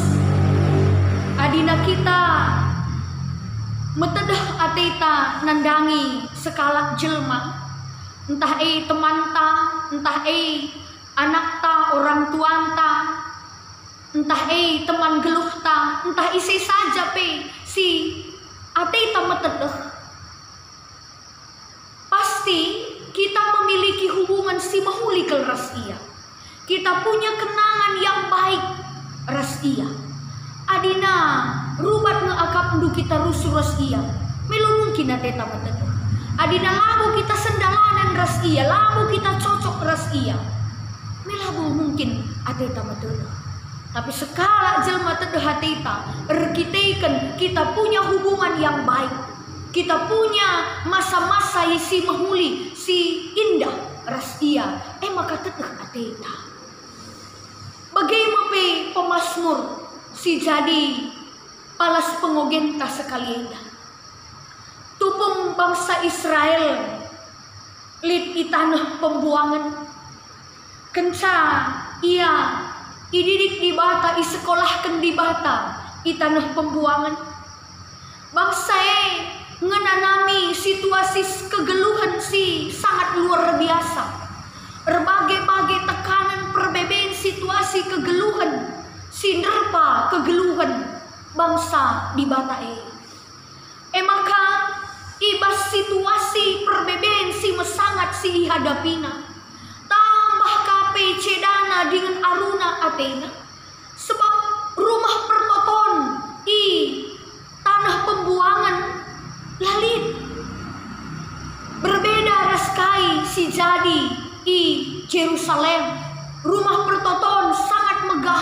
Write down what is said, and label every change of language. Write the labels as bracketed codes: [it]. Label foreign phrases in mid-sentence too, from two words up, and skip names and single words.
[btx] Adina kita metedah ateta nandangi sekala jelma, entah teman ta, entah anak ta, orang tuan ta, entah teman geluh ta, entah isi saja si ateta metedah. [id] Pasti kita memiliki hubungan [btx] si mahuli ke ras ia. [id] Kita punya kenangan yang baik [btx] ras ia. Adina rubat ngeakap ndu kita rusuh ras iya. Melo mungkin ateta metedah. Adina labu kita sendalanan ras iya, labu kita cocok ras iya. Melabu mungkin ateta metedah. Tapi sekala jelma tedah ateta, erkiteikan [id] kita punya hubungan yang baik. Kita punya masa-masa [btx] isi mahuli, si indah ras iya. Maka tedah ateta. Bagaimana pemazmur si jadi palas pengogenta sekalian. Tupung bangsa Israel lid di tanah pembuangan. Kenca ia ididik di bata, isekolahkan di bata di tanah pembuangan. Bangsa ngenanami situasi kegeluhan si [id] sangat luar biasa. [btx] Berbagai-bagai tekanan perbedaan situasi kegeluhan si nerpa kegeluhan bangsa di bata maka ibas situasi perbedaan si mesangat si hadapina tambah kape cedana dengan aruna atena sebab rumah pertoton i tanah pembuangan lalit berbeda raskai si jadi i Jerusalem rumah pertoton sangat megah.